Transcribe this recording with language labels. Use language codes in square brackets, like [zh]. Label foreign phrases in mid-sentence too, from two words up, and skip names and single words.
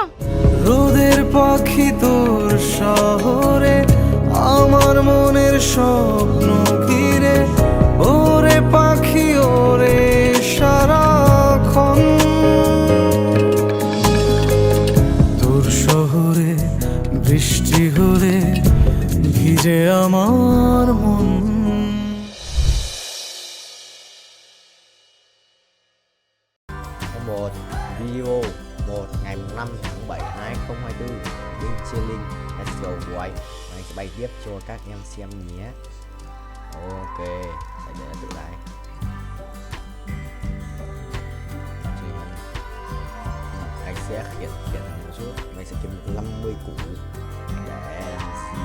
[bn] রোদের পাখি তোর শহরে, আমার মনের স্বপ্ন ঘিরে। ওরে পাখি ওরে সারাক্ষণ, তোর শহরে বৃষ্টি হলে ভিজে আমার মন। [vi] Một video 1 ngày 5 tháng 7 2024 bên Cheyenne, [en] let's go boy. [vi] Mình sẽ bay tiếp cho các em xem nhé. Ok, sẽ để tự lại. Anh sẽ khiển một chút. Mình sẽ kiếm 50 củ để làm gì?